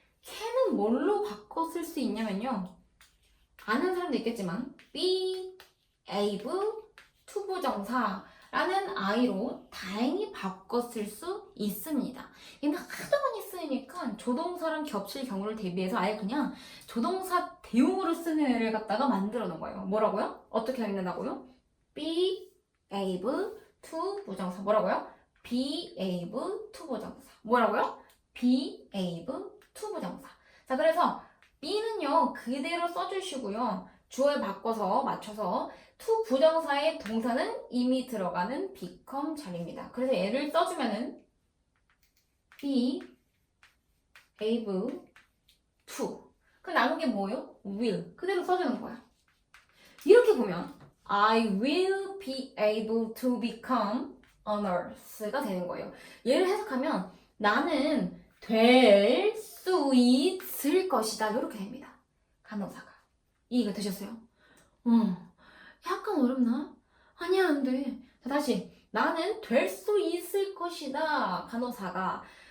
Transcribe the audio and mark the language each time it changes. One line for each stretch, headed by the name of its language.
Korean: can은 뭘로 바꿔 쓸 수 있냐면요. 아는 사람도 있겠지만 be able to 부정사라는 I로 다행히 바꿔 쓸 수 있습니다. 얘는 하도 많이 쓰이니까 조동사랑 겹칠 경우를 대비해서 아예 그냥 조동사 대용으로 쓰는 애를 갖다가 만들어 놓은 거예요. 뭐라고요? 어떻게 읽는다고요? be able to 부정사. 뭐라고요? be able to 부정사. 뭐라고요? be able to 부정사. 자, 그래서 be는요 그대로 써주시고요. 주어에 바꿔서 맞춰서 to 부정사의 동사는 이미 들어가는 become 자리입니다. 그래서 얘를 써주면은 be able to. 그 남은 게 뭐예요? will. 그대로 써주는 거야. 이렇게 보면
English: I will be able to become a nurse
Korean: 가 되는 거예요. 얘를 해석하면 나는 될 수 있을 것이다. 이렇게 됩니다. 간호사가. 이해가 되셨어요? 약간 어렵나? 아니야, 안 돼. 자, 다시. 나는 될 수 있을 것이다. 간호사가.